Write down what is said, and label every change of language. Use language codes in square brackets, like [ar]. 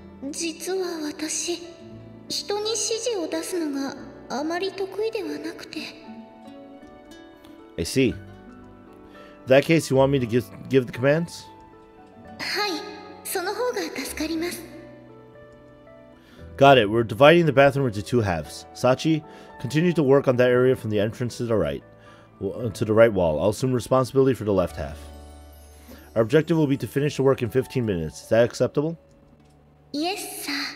[ja] 実は私、人に指示を出すのがあまり得意ではなくて。 [en] I see. In that case, you want me to give the commands? [ja] はい、その方が助かります。 [en] Got it. We're dividing the bathroom into 2 halves. Sachi, continue to work on that area from the entrance to the right wall. I'll assume responsibility for the left half. Our objective will be to finish the work in 15 minutes. Is that acceptable? Yes, sir.